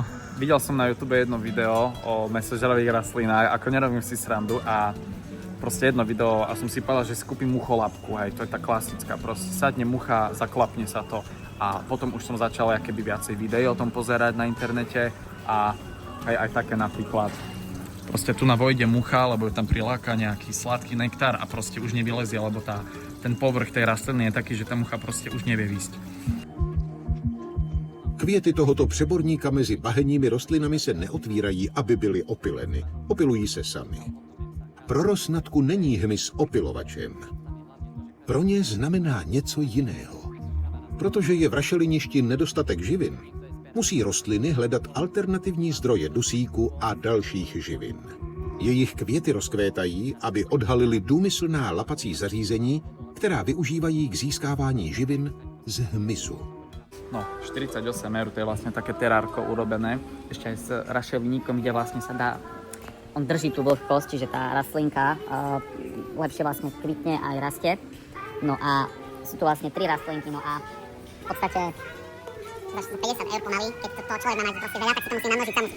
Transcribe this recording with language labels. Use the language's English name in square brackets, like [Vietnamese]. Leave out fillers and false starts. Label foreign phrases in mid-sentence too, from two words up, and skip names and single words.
[Slovak] Videl som na YouTube jedno video o mäsožravých rastlinách, ako nerobím si srandu a proste jedno video a som si povedal, že si kúpim mucholapku, hej, to je tá klasická, proste sadne mucha, zaklapne sa to a potom už som začal akéby viacej videí o tom pozerať na internete a aj také napríklad. Proste tu na vojde mucha, lebo ju tam priláka nejaký sladký nektár a proste už nevylezie, lebo ten povrch tej rastliny je taký, že ta mucha proste už nevie výsť. [Czech] Květy tohoto přeborníka mezi bahenními rostlinami se neotvírají, aby byly opyleny. Opilují se sami. Pro rosnatku není hmyz opilovačem. Pro ně znamená něco jiného. Protože je v rašeliništi nedostatek živin, musí rostliny hledat alternativní zdroje dusíku a dalších živin. Jejich květy rozkvétají, aby odhalili důmyslná lapací zařízení, která využívají k získávání živin z hmyzu. [Slovak] No, 48 eur, to je vlastne také terárko urobené. Ešte aj s rašelníkom, kde vlastne sa dá on drží tú vlhkosť, čiže tá rastlinka lepšie vlastne kvitne a aj rastie. No a sú tu vlastne 3 rastlinky, no a v podstate dáš 50 eur pomaly, keď to človek má mať proste veľa, tak sa to musí namnožiť samosto.